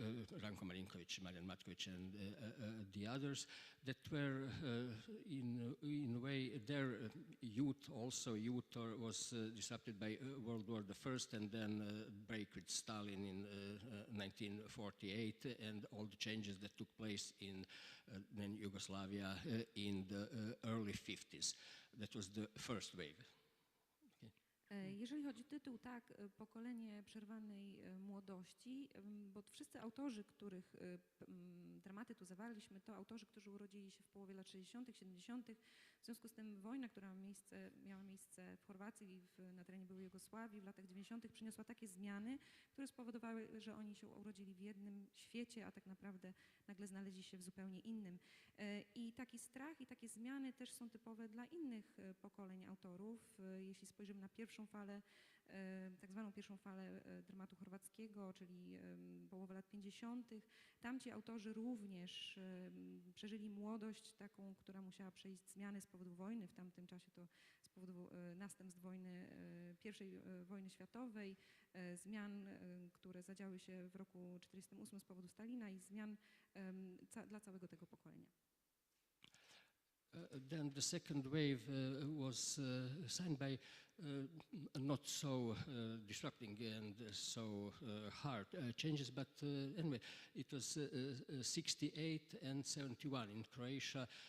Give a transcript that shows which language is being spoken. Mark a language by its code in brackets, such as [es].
[en] Ranko Marinković, Marijan Matković, and the others, that were in a way their youth was disrupted by World War I and then break with Stalin in 1948 and all the changes that took place in then Yugoslavia in the early 50s. That was the first wave. [pl] Jeżeli chodzi o tytuł, tak, Pokolenie przerwanej młodości, bo wszyscy autorzy, których dramaty tu zawarliśmy, to autorzy, którzy urodzili się w połowie lat 60., 70. W związku z tym wojna, która miała miejsce w Chorwacji na terenie byłej Jugosławii w latach 90. przyniosła takie zmiany, które spowodowały, że oni się urodzili w jednym świecie, a tak naprawdę nagle znaleźli się w zupełnie innym. I taki strach i takie zmiany też są typowe dla innych pokoleń autorów. Jeśli spojrzymy na pierwszą falę, tak zwaną pierwszą falę dramatu chorwackiego, czyli połowę lat 50., tamci autorzy również przeżyli młodość taką, która musiała przejść zmiany z powodu wojny, w tamtym czasie to z powodu następstw I wojny światowej, zmian, które zadziały się w roku 1948 z powodu Stalina i zmian dla całego tego pokolenia. [en] Then the second wave was signed by not so disrupting and so hard changes, but anyway, it was 68 and 71 in Croatia.